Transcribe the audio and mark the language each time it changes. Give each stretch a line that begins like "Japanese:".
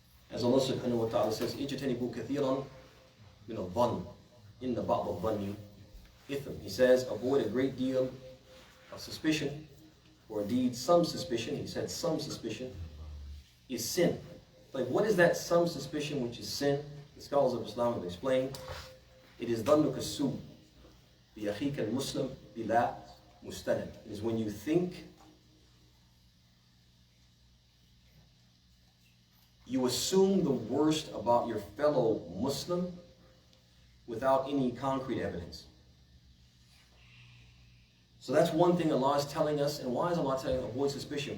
English: As Allah subhanahu wa ta'ala says,
Arabic: اجتنبوا كثيرا من الظن إن بعض الظن إثم.
English: He says, avoid a great deal of suspicion, or indeed some suspicion. He said some suspicion is sin. Like, what is that some suspicion which is sin? The scholars of Islam have explained. It is
Arabic: ظنك السوء بأخيك المسلم بلا مستند.
English: It is when you think, you assume the worst about your fellow Muslim without any concrete evidence. So that's one thing Allah is telling us. And why is Allah telling us to avoid suspicion?